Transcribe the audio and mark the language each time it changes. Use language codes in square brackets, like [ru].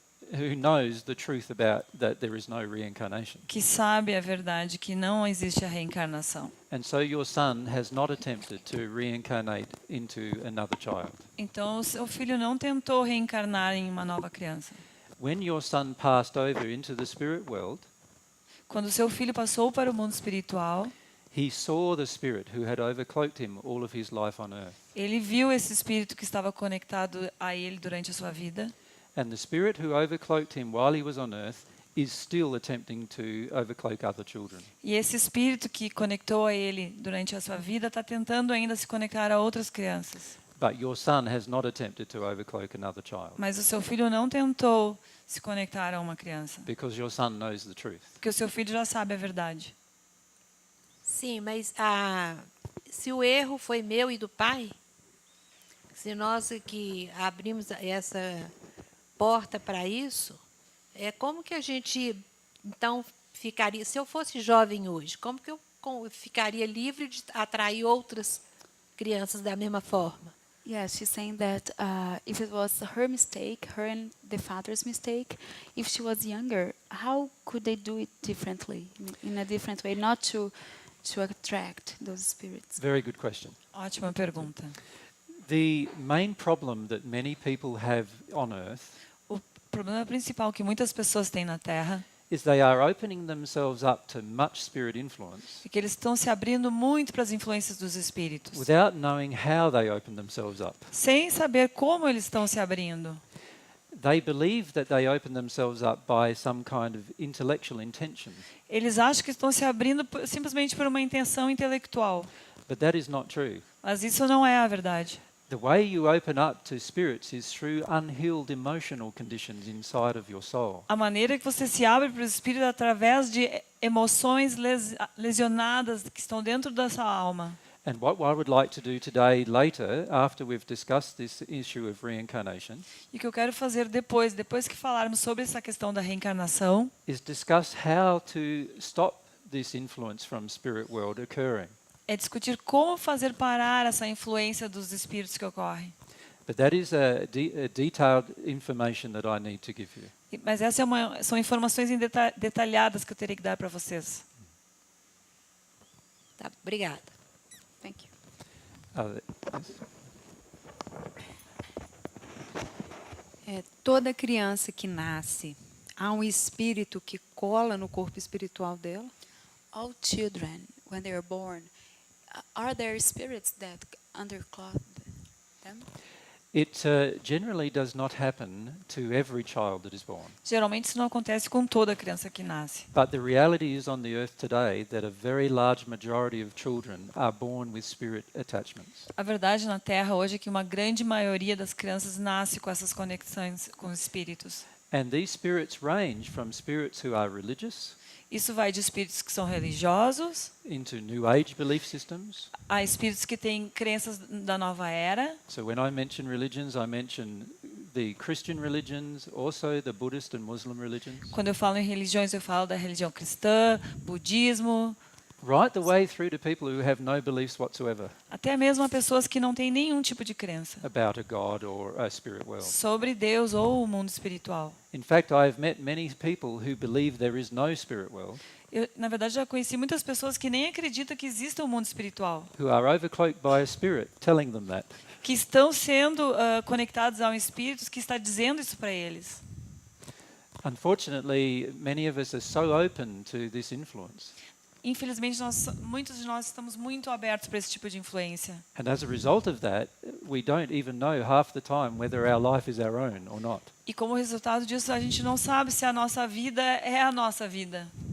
[en] Who knows the truth about that there is no reincarnation. [pt] que sabe a verdade que não existe a reencarnação. [en] And so your son has not attempted to reincarnate into another child. [pt] Então, o seu filho não tentou reencarnar em uma nova criança. [en] When your son passed over into the spirit world, [pt] Quando o seu filho passou para o mundo espiritual, [en] he saw the spirit who had overcloaked him all of his life on earth. [pt] ele viu esse espírito que estava conectado a ele durante a sua vida. [en] And the spirit who overcloaked him while he was on earth is still attempting to overcloak other children. [pt] E esse espírito que conectou a ele durante a sua vida está tentando ainda se conectar a outras crianças. [en] But your son has not attempted to overcloak another child [pt] Mas o seu filho não tentou se conectar a uma criança, [en] because your son knows the truth. [pt] porque o seu filho já sabe a verdade. Sim, mas se o erro foi meu e do pai, se nós que abrimos essa porta para isso, como que a gente, então, ficaria... Se eu fosse jovem hoje, como que eu ficaria livre de atrair outras crianças da mesma forma? [en] Yes, she's saying that if it was her mistake, her and the father's mistake, if she was younger, how could they do it differently, in a different way, not to attract those spirits? Very good question. [pt] Ótima pergunta. [en] The main problem that many people have on earth [pt] O problema principal que muitas pessoas têm na Terra [en] is they are opening themselves up to much spirit influence [pt] é que eles estão se abrindo muito para as influências dos espíritos, [en] without knowing how they open themselves up. [pt] sem saber como eles estão se abrindo. [en] They believe that they open themselves up by some kind of intellectual intention, [pt] Eles acham que estão se abrindo simplesmente por uma intenção intelectual, [en] but that is not true. [pt] mas isso não é a verdade. [en] The way you open up to spirits is through unhealed emotional conditions inside of your soul. [pt] A maneira que você se abre para o espírito é através de emoções lesionadas que estão dentro da sua alma. [en] And what I would like to do today, later, after we've discussed this issue of reincarnation, [pt] E o que eu quero fazer depois que falarmos sobre essa questão da reencarnação, [en] is discuss how to stop this influence from spirit world occurring. [pt] é discutir como fazer parar essa influência dos espíritos que ocorre. [en] But that is a detailed information that I need to give you. [pt] Mas essa são informações detalhadas que eu terei que dar para vocês. Tá, obrigada. [en] Thank you. [pt] Toda criança que nasce, há um espírito que cola no corpo espiritual dela? [en] All children, when they are born, are there spirits that undercloth them? It generally does not happen to every child that is born. [pt] Geralmente isso não acontece com toda criança que nasce. [en] But the reality is on the earth today that a very large majority of children are born with spirit attachments. [pt] A verdade na Terra hoje é que uma grande maioria das crianças nasce com essas conexões com os espíritos. [en] And these spirits range from spirits who are religious [pt] Isso vai de espíritos que são religiosos [en] into New Age belief systems. [pt] a espíritos que têm crenças da nova era. [en] So when I mention religions, I mention the Christian religions, also the Buddhist and Muslim religions, [pt] Quando eu falo em religiões, eu falo da religião cristã, budismo, [en] right the way through to people who have no beliefs whatsoever [pt] até mesmo a pessoas que não têm nenhum tipo de crença [en] about a God or a spirit world. [pt] sobre Deus ou o mundo espiritual. [en] In fact, I have met many people who believe there is no spirit world, [pt] Eu, na verdade, já conheci muitas pessoas que nem acreditam que exista um mundo espiritual, [en] who are overcloaked by a spirit telling them that. [pt] que estão sendo conectados a um espírito que está dizendo isso para eles. [en] Unfortunately, many of us are so open to this influence. [pt] Infelizmente, muitos de nós estamos muito abertos para esse tipo de influência. [en] And as a result of that, we don't even know half the time whether our life is our own or not. [pt] E como resultado disso, a gente não sabe se a nossa vida é a nossa vida.